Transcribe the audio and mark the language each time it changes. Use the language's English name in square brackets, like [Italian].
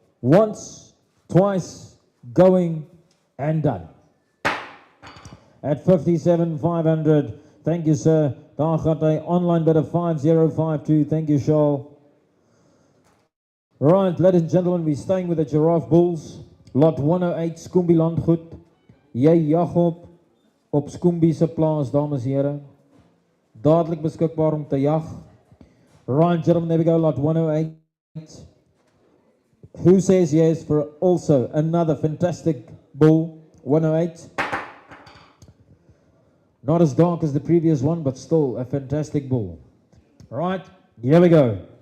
[English] Once, twice, going, and done. At 57,500, thank you, sir. [Afrikaans] Daar gaat hy [English] online bid of 5052. Thank you, Shoal. Right, ladies and gentlemen, we're staying with the Giraffe Bulls. Lot 108, Schoonbee Landgoed. [Afrikaans] Jy jag op Schoonbee se plaas, dames en heren. Dadelik beskikbaar om te jag. [English] Right, gentlemen, there we go, lot 108. Who says yes for also another fantastic bull, 108? Not as dark as the previous one, but still a fantastic bull. Right, here we go.